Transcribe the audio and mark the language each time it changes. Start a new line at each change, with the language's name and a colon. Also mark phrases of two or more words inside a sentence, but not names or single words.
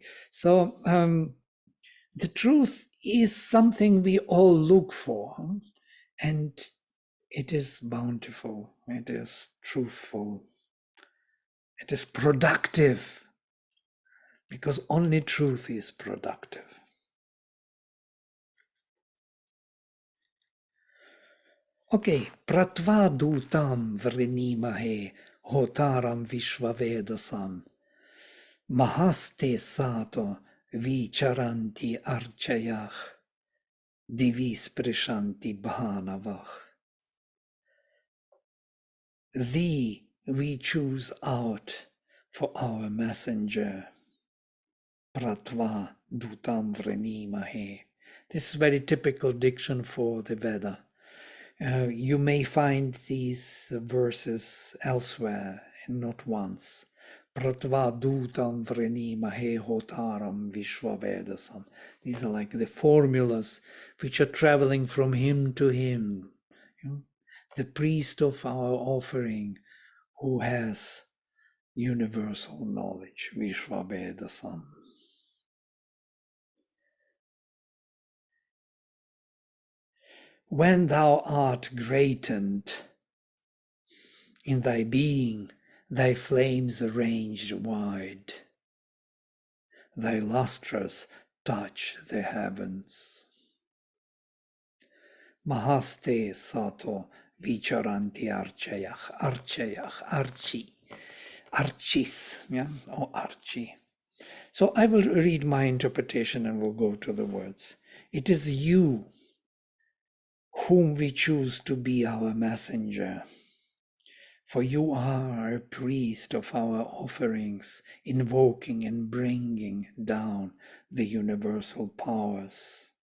English: So the truth is something we all look for, and it is bountiful, it is truthful, it is productive, because only truth is productive.
Sanskrit: Okay, प्र त्वा दूतं वृणीमहे होतारं विश्ववेदसम् महस्ते सतो विचरन्ति अर्चयः दिवि स्पृशन्ति भानवः.
English: Thee we choose out for our messenger.
Sanskrit: प्र त्वा दूतं वृणीमहे.
English: This is very typical diction for the Veda. You may find these verses elsewhere, and not once.
Sanskrit: प्र त्वा दूतं वृणीमहे होतारं विश्ववेदसम्.
English: These are like the formulas which are traveling from hymn to hymn. The priest of our offering who has universal knowledge, Vishvavedasam. When thou art greatened in thy being, thy flames arranged wide, thy lustres touch the heavens.
Sanskrit: महस्ते सतो विचरन्ति अर्चयः अर्चिः,
English: yeah, or archi. So I will read my interpretation and we'll go to the words. It is you whom we choose to be our messenger. For you are a priest of our offerings, invoking and bringing down the universal powers.